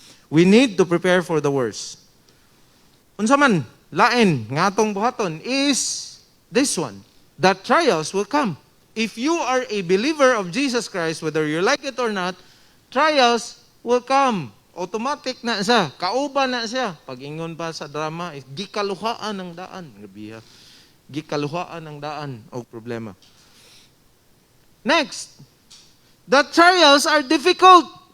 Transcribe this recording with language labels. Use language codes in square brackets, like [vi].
[en] We need to prepare for the worst. [ceb] Unsa man, lain nga atong buhaton [en] is this one. That trials will come. If you are a believer of Jesus Christ, whether you like it or not, trials will come. [ceb] Automatic na siya. Kauban na siya. Pag-ingon pa sa drama, gikaluhaan ng daan. Gabiha. Gikaluhaan ng daan o problema. [en] Next, the trials are difficult.